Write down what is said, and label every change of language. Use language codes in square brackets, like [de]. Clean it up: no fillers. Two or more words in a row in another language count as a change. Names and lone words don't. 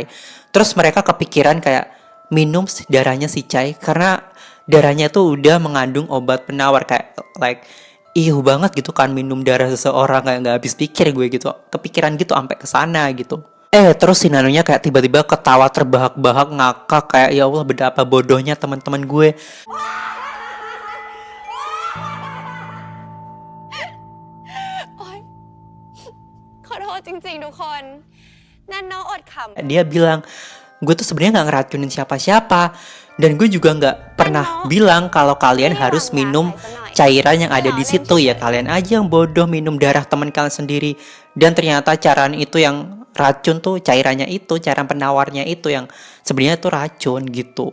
[id] Terus mereka kepikiran kayak minum darahnya si Chai karena darahnya tuh udah mengandung obat penawar, kayak banget gitu kan minum darah seseorang, kayak nggak habis pikir gue gitu. Kepikiran gitu sampai ke sana gitu. Terus si Nanonya kayak tiba-tiba ketawa terbahak-bahak ngakak kayak [ar] ya Allah [id] betapa bodohnya teman-teman gue. [th] โอ๊ย ขอโทษจริงๆทุกคน นันโนอดขำ [id] Dia bilang gue tuh sebenarnya nggak ngeracunin siapa-siapa dan gue juga nggak pernah bilang kalau kalian harus minum cairan yang ada di situ, ya kalian aja yang bodoh minum darah teman kalian sendiri. Dan ternyata cairan itu yang racun tuh cairannya itu, cairan penawarnya itu yang sebenarnya tuh racun gitu.